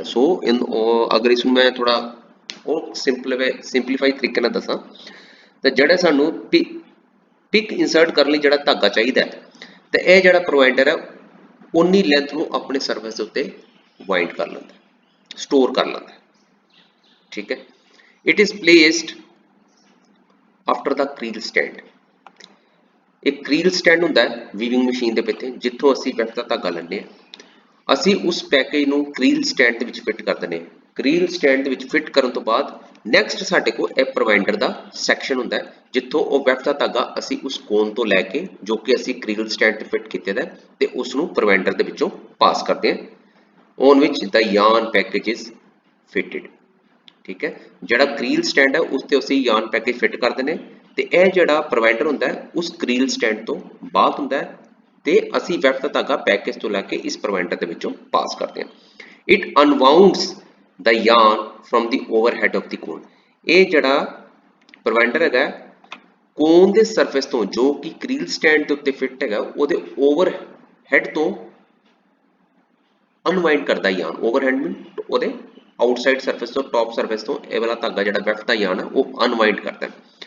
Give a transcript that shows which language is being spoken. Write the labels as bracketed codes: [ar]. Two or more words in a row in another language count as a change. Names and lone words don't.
[pa] ਸੋ ਇਨ ਅਗਰ ਇਸਮੇਂ ਮੈਂ ਥੋੜ੍ਹਾ ਔਰ ਸਿੰਪਲੀਫਾਈ ਤਰੀਕੇ ਨਾਲ ਦੱਸਾਂ ਤਾਂ ਜਿਹੜਾ ਸਾਨੂੰ [en] pick insert [pa] ਕਰਨੇ ਲਈ ਜਿਹੜਾ ਧਾਗਾ ਚਾਹੀਏ ਤਾਂ ਇਹ ਜਿਹੜਾ ਪ੍ਰੋਵਾਈਡਰ ਹੈ ਉਨੀ ਲੈਂਥ ਨੂੰ ਅਪਣੇ ਸਰਫੇਸ ਦੇ ਉੱਤੇ ਵਾਈਂਡ ਕਰ ਲੈਂਦਾ, ਸਟੋਰ ਕਰ ਲੈਂਦਾ। ਠੀਕ ਹੈ, [en] It is placed after the creel stand. [pa] ਇੱਕ [en] creel stand [pa] ਹੁੰਦਾ ਹੈ [en] weaving machine [pa] ਦੇ ਪਿੱਛੇ, ਜਿੱਥੋਂ ਅਸੀਂ ਵੇਫਟ ਦਾ ਧਾਗਾ ਲੈਂਦੇ ਆਂ, ਅਸੀਂ ਉਸ ਪੈਕੇਜ ਨੂੰ [en] creel stand [pa] ਦੇ ਵਿੱਚ ਫਿੱਟ ਕਰ ਦਿੰਦੇ ਆਂ। [en] creel stand [pa] ਦੇ ਵਿੱਚ ਫਿੱਟ ਕਰਨ ਤੋਂ ਬਾਅਦ ਨੈਕਸਟ ਸਾਡੇ ਕੋਲ ਇਹ ਪ੍ਰੋਵਾਈਡਰ ਦਾ ਸੈਕਸ਼ਨ ਹੁੰਦਾ ਹੈ, ਜਿੱਥੋਂ ਉਹ ਵੇਫਟ ਦਾ ਧਾਗਾ ਅਸੀਂ ਉਸ ਕੋਨ ਤੋਂ ਲੈ ਕੇ ਜੋ ਕਿ ਅਸੀਂ [en] creel stand [pa] ਤੇ ਫਿੱਟ ਕੀਤੇ ਦਾ ਤੇ ਉਸ ਨੂੰ ਪ੍ਰੋਵਾਈਡਰ ਦੇ ਵਿੱਚੋਂ ਪਾਸ ਕਰਦੇ ਆਂ, [en] On which the yarn package is fitted. [pa] ਠੀਕ ਹੈ, ਜਿਹੜਾ [en] creel stand [pa] ਹੈ ਉਸ ਤੇ ਅਸੀਂ [en] yarn package [pa] ਫਿੱਟ ਕਰ ਦਿੰਦੇ ਆਂ ਤੇ ਇਹ ਜਿਹੜਾ ਪ੍ਰੋਵਾਈਡਰ ਹੁੰਦਾ ਹੈ ਉਸ [en] creel stand [pa] ਤੋਂ ਬਾਹਰ ਹੁੰਦਾ ਹੈ ਤੇ ਅਸੀਂ ਵੇਫਟ ਦਾ ਧਾਗਾ ਪੈਕੇਜ ਤੋਂ ਲੈ ਕੇ ਇਸ ਪ੍ਰੋਵਾਈਡਰ ਦੇ ਵਿੱਚੋਂ ਪਾਸ ਕਰਦੇ ਆਂ। [en] It unwounds the yarn from the overhead of the cone. [pa] ਇਹ ਜਿਹੜਾ ਪ੍ਰੋਵਾਈਡਰ ਹੈ ਕੋਨ ਦੇ ਸਰਫੇਸ ਤੋਂ, ਜੋ ਕਿ [en] creel stand [pa] ਦੇ ਉੱਤੇ ਫਿੱਟ ਹੈ, ਉਹਦੇ ਓਵਰਹੈੱਡ ਤੋਂ ਅਨਵਾਈਂਡ ਕਰਦਾ ਯਾਰਨ। [en] overhead mean [pa] ਉਹਦੇ [en] outside surface [pa] ਤੋਂ, [en] top surface [pa] ਤੋਂ ਇਹ ਵਾਲਾ ਧਾਗਾ ਜਿਹੜਾ ਵੇਫਟ ਦਾ ਯਾਰਨ ਹੈ ਉਹ ਅਨਵਾਈਂਡ ਕਰਦਾ ਹੈ।